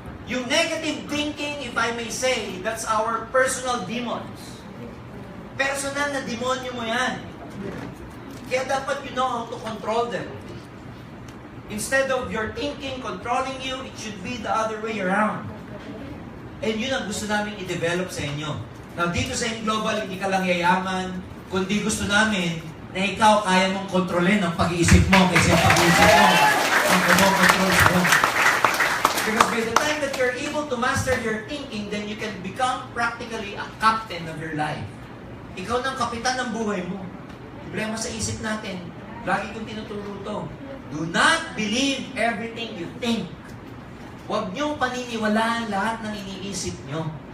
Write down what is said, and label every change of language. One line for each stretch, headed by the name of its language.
English: Yung negative thinking, if I may say, that's our personal demons.
Filipino: Personal na demonyo mo yan. Kaya dapat
English: you know how to control them. Instead of your thinking controlling you, it should be the other way around.
Filipino: And yun ang gusto namin i-develop sa inyo. Now, dito sa Global, hindi ka lang yayaman, kundi gusto namin na ikaw kaya mong kontrolin ang pag-iisip mo kasi ang pag-iisip mo ang kumokontrol mo.
English: Because by the time that you're able to master your thinking, then you can become practically a captain of your life.
Filipino: Ikaw ng kapitan ng buhay mo. Problema sa isip natin. Lagi kong tinuturo to.
English: Do not believe everything you think.
Filipino: Huwag niyong paniniwalaan lahat ng iniisip niyo.